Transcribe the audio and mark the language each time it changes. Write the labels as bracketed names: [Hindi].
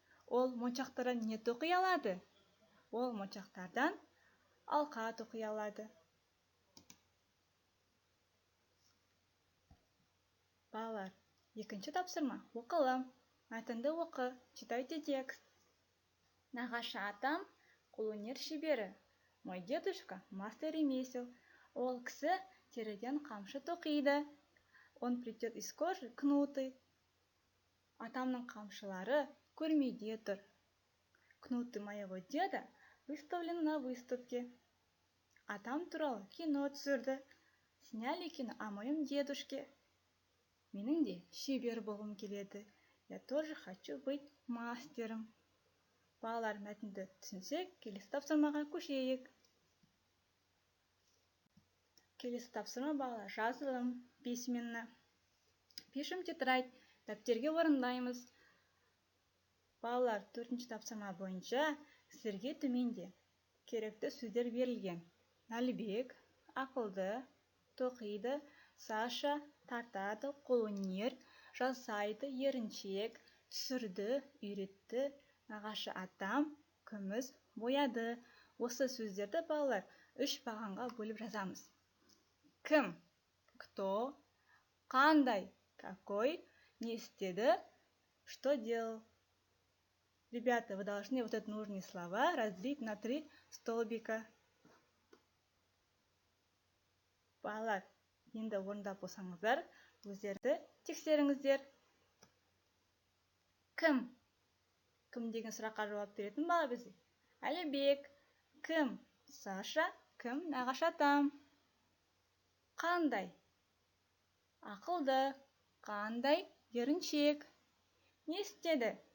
[Kazakh] Ол моншақтардан не тоқи алады? Ол моншақтардан алқа тоқи алады. Балалар, екінші тапсырма оқылым. Мәтінді оқы. [Russian] Читайте текст. [Kazakh] Нағашы атам қолөнер шебері. [Russian] Мой дедушка мастер ремесел. [Kazakh] Ол кісі теріден қамшы тоқиды. [Russian] Он плетет из кожи кнуты. [Kazakh] Атамның қамшылары көрмеде тұр. [Russian] Кнуты моего деда выставлены на выставке. [Kazakh] Атам туралы кино түсірді. [Russian] Сняли кино о моем дедушке. [Kazakh] Менің де шебер болғым келеді. [Russian] Я тоже хочу быть мастером. [Kazakh] Балалар, мәтінді түсінсек, келесі тапсырмаға көшейік. Келесі тапсырма, балалар, жазылым письменно. [Russian] Пишем тетрадь, [Kazakh] дәптерге орындаймыз. Балалар, төртінші тапсырма бойынша сіздерге төменде керекті сөздер берілген. Әлібек, ақылды, тоқиды, Саша, тартады, қолөнер, жасайды, еріншек, түсірді, үйретті, нағашы атам, күміс, бояды. Осы сөздерді, балалар, 3 бағанға бөліп жазамыз. Кім, [Russian] кто, [Kazakh] қандай, [Russian] какой, [Kazakh] не істеді, [Russian] что делал. Ребята, вы должны вот эти нужные слова разделить на 3 столбика. [Kazakh] Балалар, енді орындап болсаңыздар, өздерді тексеріңіздер. Кім? Кім деген сұраққа жауап беретін бала бізде? Әлібек. Кім? Саша. Кім? Нағашы атам. Қандай? Ақылды. Қандай? Еріншек. Не істеді?